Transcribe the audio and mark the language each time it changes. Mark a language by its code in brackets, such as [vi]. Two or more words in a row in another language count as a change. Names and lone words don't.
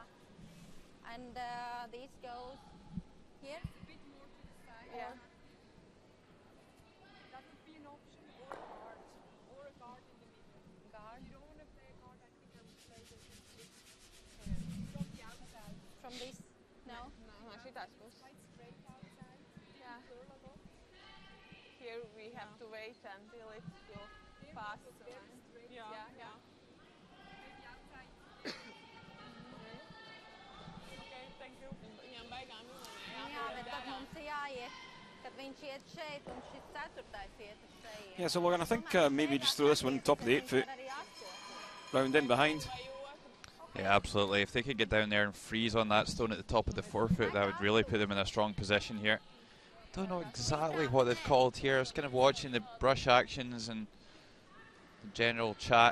[en] And this goes here. A bit more to the side. Yeah. That would be an option, or a guard. Or a guard in the middle. Guard. If you don't want to play a guard, I think I would play the split from the outside. From this? No. [lv] No, šitās puses. [en] Quite straight outside. we have to wait until it will pass. Yeah, yeah. Okay, thank you. [lv] Viņam baigām ilgi. Jā, bet tad mums jāiet, kad viņš iet šeit un šis ceturtais iet uz šeit. [en] Yeah, so Logan, I think maybe just throw this one top of the 8 foot, round in behind. Yeah, absolutely. If they could get down there and freeze on that stone at the top of the 4 foot, that would really put them in a strong position here. Don't know exactly what they've called here. I was kind of watching the brush actions and the general chat.